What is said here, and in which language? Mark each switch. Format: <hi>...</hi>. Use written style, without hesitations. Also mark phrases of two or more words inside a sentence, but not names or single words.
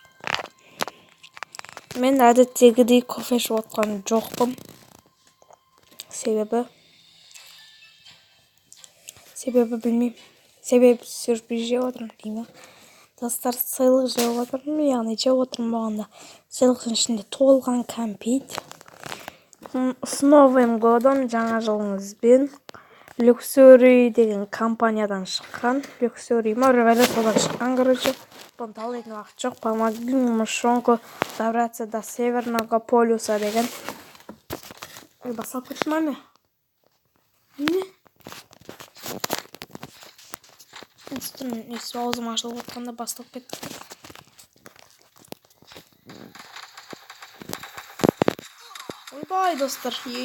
<kk>Мен әдеттегідей кофе ішіп отқан жоқпын. Себебі білмеймін. Себебі сюрприз жеп отырмын деймін. Достар, сыйлық жеп отырмын, яғни жеп отырмын болғанда. Сыйлықтың ішінде толған кәмпит.</kk> <ru>С Новым годом,</ru> <kk>жаңа жылыңызбен. Люксори деген компаниядан шыққан. Люксори ма, ревеле содан шыққан, короче. Понтал деген уақыт жоқ.</kk> <ru>Помоги мышонку добраться до Северного полюса деген.</ru> <kk>Басалып кетті ме? Не? Есі аузым ашылып отқанда басталып кетті. Ойбай, достар.</kk>